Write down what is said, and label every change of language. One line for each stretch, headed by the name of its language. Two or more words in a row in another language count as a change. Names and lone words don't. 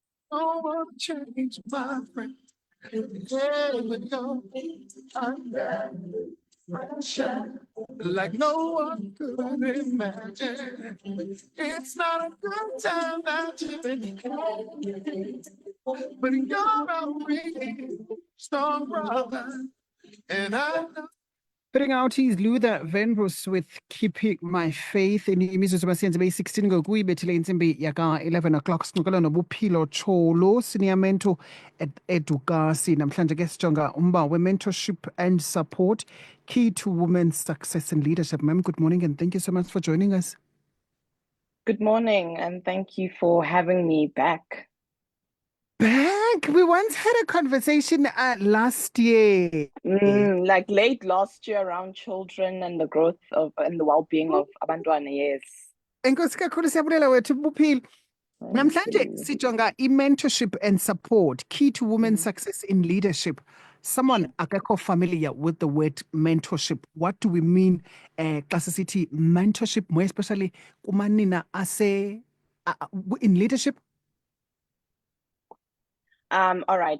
English: don't want to change my friend. Never go under pressure like no one could imagine. It's not a good time that you've been but you're a really strong brother, and I know. Putting out his Luther Vandross with Keeping My Faith in
Xhosa: imizuzu basiyenze beyi-16 ngokuyibethile intsimbi yaka-11 o'clock sixoxela nobuphilo Tsholo
English: senior mentor at Edukasi.
Xhosa: Namhlanje ke sijonga umba
English: we-mentorship and support key to women's success and leadership. Ma'am, good morning and thank you so much for joining us. Good morning, and thank you for having me back. Back? We once had a conversation last year. Like late last year around children and the growth of and the well-being of abantwana, yes.
Xhosa: Enkosi kakhulu siyabulela wethu buphilo. Namhlanje sijonga
English: i-mentorship and support key to women's success in leadership. Someone akekho familiar with the word mentorship. What do we mean? Classicity mentorship, more especially
Xhosa: kumanina ase
English: in leadership. All right.